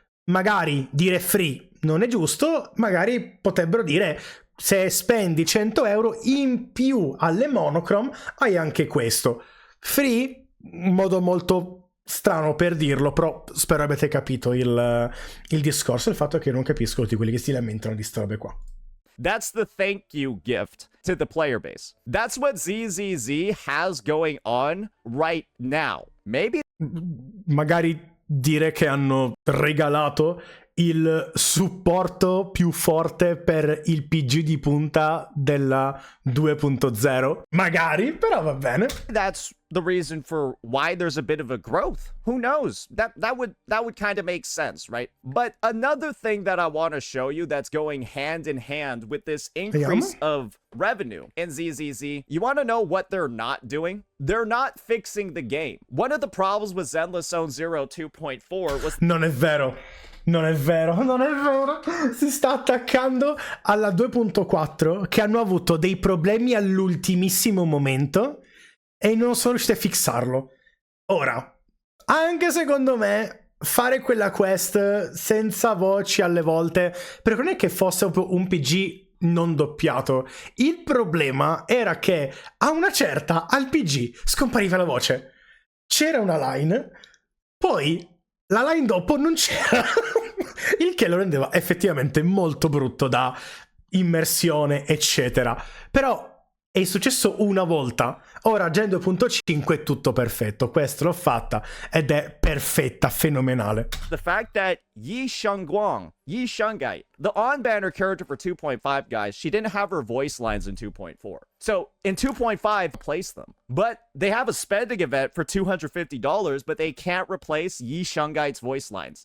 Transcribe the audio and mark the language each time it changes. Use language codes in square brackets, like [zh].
[it] Magari dire free non è giusto, magari potrebbero dire se spendi 100 euro in più alle monochrome hai anche questo. Free, un modo molto strano per dirlo, però spero abbiate capito il discorso. Il fatto è che non capisco tutti quelli che si lamentano di sta robe qua. [en] That's the thank you gift to the player base. That's what ZZZ has going on right now. Maybe [it] magari dire che hanno regalato il supporto più forte per il PG di punta della 2.0. Magari, però va bene. [en] That's the reason for why there's a bit of a growth. Who knows? That would kind of make sense, right? But another thing that I want to show you that's going hand in hand with this increase of revenue in ZZZ, you want to know what they're not doing? They're not fixing the game. One of the problems with Zenless Zone Zero 2.4 was... [it] Non è vero. Non è vero, non è vero. Si sta attaccando alla 2.4 che hanno avuto dei problemi all'ultimissimo momento e non sono riusciti a fixarlo. Ora, anche secondo me fare quella quest senza voci alle volte, perché non è che fosse un PG non doppiato. Il problema era che a una certa al PG scompariva la voce. C'era una line, poi la line dopo non c'era. Il che lo rendeva effettivamente molto brutto da immersione, eccetera. Però è successo una volta. Ora Gen 2.5 è tutto perfetto. Questo l'ho fatta ed è perfetta, fenomenale. [en] The fact that Yi Shengguang, the on-banner character for 2.5, guys, she didn't have her voice lines in 2.4. So in 2.5, replace them. But they have a spending event for $250, but they can't replace Yi Shengai's voice lines.